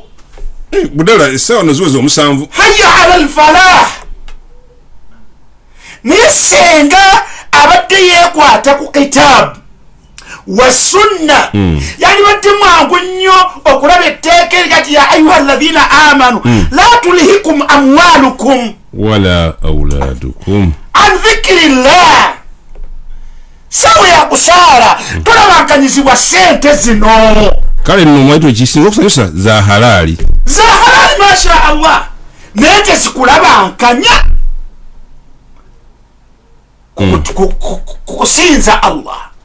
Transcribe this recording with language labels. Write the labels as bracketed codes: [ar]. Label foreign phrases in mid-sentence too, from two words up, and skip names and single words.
[lg] budala essaawa noziweza omusanvu. [ar] حي على الفلاح. [lg] Naye senga abadde yeekwata ku kitaabu wa sunna, yani badde mwangu nnyo okulaba etteeka erigati [ar] يا أيها الذين آمنوا لا تلهكم أموالكم ولا أولادكم عن ذكر الله. [lg] Sawa ya kusaala tolabankanyizibwa sente zino. Kale nno mwaitu ekisinga okusanyusa za halaali, [ar] ما شاء الله, [lg] naye tezikulabankanya kukusinza Allah.